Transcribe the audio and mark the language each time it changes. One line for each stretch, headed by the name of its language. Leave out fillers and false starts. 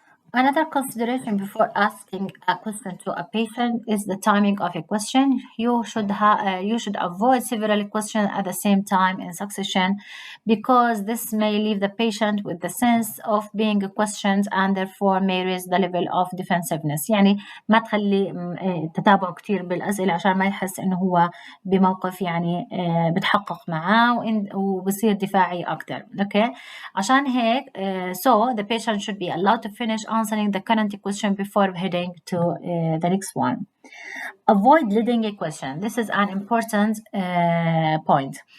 English: Another consideration before asking a question to a patient is the timing of a question. You should avoid several questions at the same time in succession, because this may leave the patient with the sense of being questioned and therefore may raise the level of defensiveness.
Arabic: يعني ما تخلي تتابعه كتير بالأسئلة عشان ما يحس إنه هو بموقف يعني بتحقق معاه وبصير دفاعي أكتر.
English: Okay.
Arabic: عشان هيك
English: so the patient should be allowed to finish answering the current question before heading to the next one. Avoid leading a question. This is an important point.